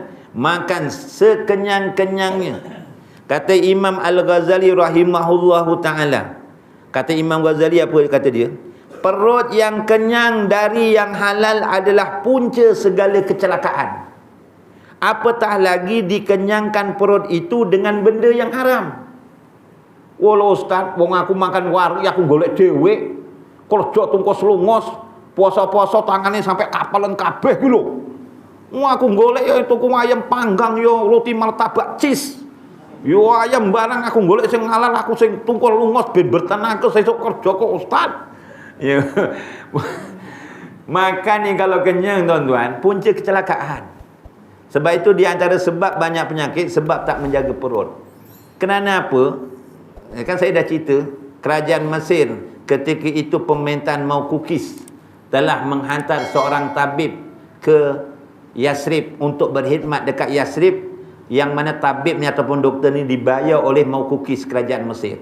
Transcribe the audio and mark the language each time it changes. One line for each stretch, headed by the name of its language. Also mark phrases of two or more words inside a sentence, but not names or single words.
Malay: Makan sekenyang-kenyangnya. Kata Imam Al-Ghazali
Arabic: رحمه الله تعالى.
Malay: Kata Imam Ghazali apa kata dia? Perut yang kenyang dari yang halal adalah punca segala kecelakaan. Apatah lagi dikenyangkan perut itu dengan benda yang haram. Walau ustaz,
Javanese: wong aku makan wari aku golek dhewe. Kerja tungkos lungos, puasa-puasa tangannya sampai kapalan kabeh ki lho. Aku golek ya tuku ayam panggang yo, roti martabak cheese. Yo ayam barang aku golek sing halal, aku sing tungkol lungos ben bertenaga sesuk kerja kok ustaz.
Malay: Ya. Makan ni kalau kenyang tuan-tuan, punca kecelakaan. Sebab itu di antara sebab banyak penyakit, sebab tak menjaga perut. Kerana apa? Kan saya dah cerita, kerajaan Mesir ketika itu pemerintahan mau kukis telah menghantar seorang tabib ke Yasrib untuk berkhidmat dekat Yasrib, yang mana tabib ni ataupun doktor ni dibayar oleh mau kukis kerajaan Mesir.